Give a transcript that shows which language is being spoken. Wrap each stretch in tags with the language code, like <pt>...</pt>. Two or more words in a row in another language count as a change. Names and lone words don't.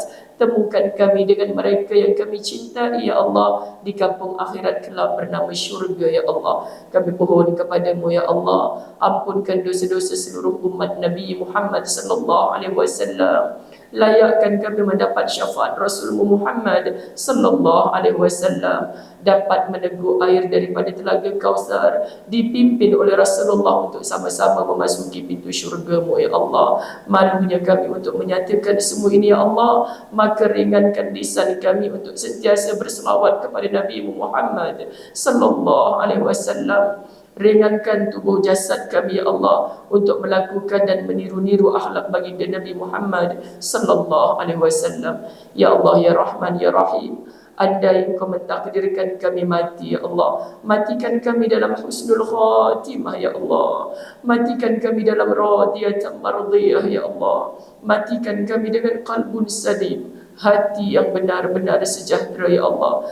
<ms>Temukan kami dengan mereka yang kami cintai</ms> <ar>يا الله</ar> <ms>di kampung akhirat kelak bernama syurga</ms> <ar>يا الله.</ar> <ms>Kami pohon kepadamu</ms> <ar>يا الله,</ar> <ms>ampunkan dosa-dosa seluruh umat Nabi Muhammad</ms> <ar>صلى الله عليه وسلم.</ar> <ms>Layakkan kami mendapat syafaat Rasulullah Muhammad</ms> <ar>صلى الله عليه وسلم,</ar> <ms>dapat meneguk air daripada telaga Kausar, dipimpin oleh Rasulullah untuk sama-sama memasuki pintu syurga-Mu</ms> <ar>يا الله.</ar> <ms>Malunya kami untuk menyatakan semua ini</ms> <ar>يا الله,</ar> <ms>maka ringankan lisan kami untuk sentiasa berselawat kepada Nabi Muhammad</ms> <ar>صلى الله عليه وسلم.</ar> <ms>Ringankan tubuh jasad kami</ms> <ar>يا الله</ar> <ms>untuk melakukan dan meniru-niru akhlak baginda Nabi Muhammad</ms> <ar>صلى الله عليه وسلم. يا الله يا رحمن يا رحيم,</ar> <ms>andai Engkau mentakdirkan kami mati</ms> <ar>يا الله,</ar> <ms>matikan kami dalam</ms> <ar>حسن الخاتمة يا الله.</ar> <ms>Matikan kami dalam</ms> <ar>راضية مرضية يا الله.</ar> <ms>Matikan kami dengan</ms> <ar>قلب سليم,</ar> <ms>hati yang benar-benar sejahtera</ms> <ar>يا الله.</ar>